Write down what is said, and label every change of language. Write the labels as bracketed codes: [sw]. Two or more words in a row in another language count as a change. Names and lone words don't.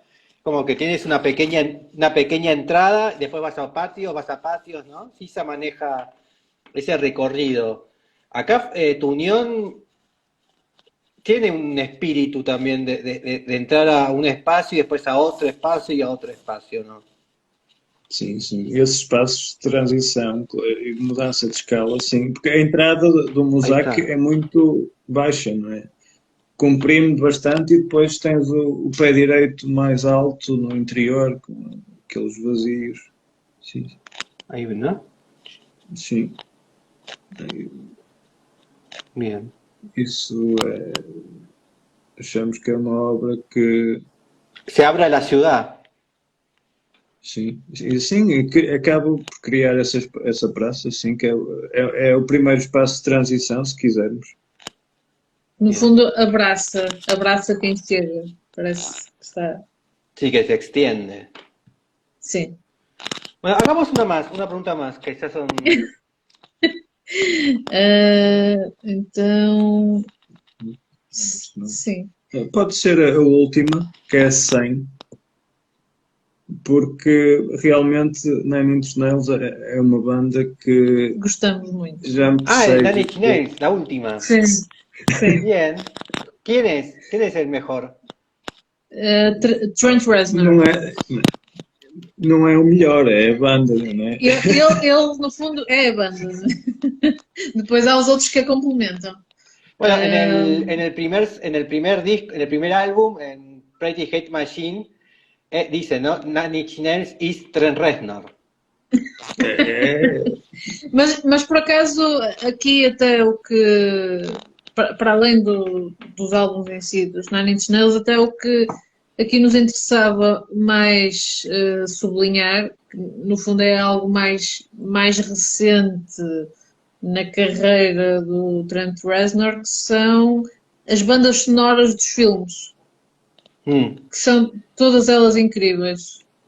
[es] Como que tienes una pequeña entrada, después vas a patios, ¿no? Sisa maneja ese recorrido. Acá tu unión tiene un espíritu también de entrar a un espacio y después a otro espacio y a otro espacio, ¿no? [pt] Sim. Esses espaços de transição e de mudança de escala, sim, porque a entrada do MUSAC é muito baixa, não é? Comprime bastante e depois tens o pé direito mais alto no interior, com aqueles vazios. Sim. [es] Ahí, ¿no? [pt] Sim. [es] Bien. [pt] Isso achamos que é uma obra que... [es] Se abre a la ciudad. [pt] Sim, que acaba por criar essa praça, sim, que é o primeiro espaço de transição, se quisermos. No fundo, abraça quem chega. Parece que está. [es] Sí, que se extiende. [pt] Sim. [es] Bueno, hagamos una pregunta más, que ya son... [pt] Então, Não. sim, Pode ser a última, que é a 100, porque realmente Nine Inch Nails é uma banda que gostamos muito. já me [es] Ah, el Nine [pt] persegue. [es] Inch Nails, la última. [pt] Sim, sim. [es] Bien. ¿Quién es? ¿Quién es el mejor? Trent Reznor. [pt] Não é o melhor, é a banda, não é? Ele, no fundo, é a banda. Depois há os outros que a complementam. [es] Bueno, en el primer disco, en el primer álbum, en Pretty Hate Machine, dice, ¿no? [en] Nine Inch Nails is Trent Reznor. [pt] É, Mas por acaso, aqui até o que, para além dos álbuns em si, dos Nine Inch Nails, até o que aqui nos interessava mais sublinhar, que no fundo é algo mais recente na carreira do Trent Reznor, que são as bandas sonoras dos filmes, que são todas elas incríveis.